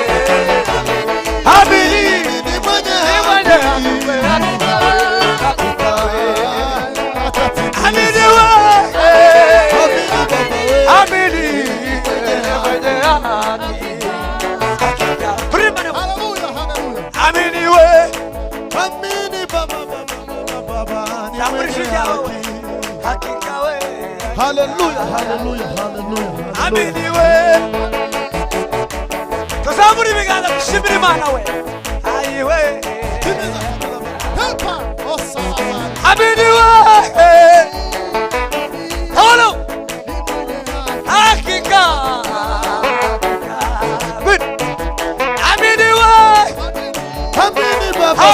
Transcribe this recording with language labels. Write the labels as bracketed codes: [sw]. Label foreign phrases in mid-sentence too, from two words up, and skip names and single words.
[sw] amini, ni mwenye haki wewe, hakika, amini wewe, amini, mwenye haki, hakika, amini wewe, hakika wewe, haleluya, haleluya, haleluya, amini wewe, [rw] tuzamura ibiganza dushimire Imana we, ayi we, [sw] amini wewe, halo, hakika, amini wewe, amini baba,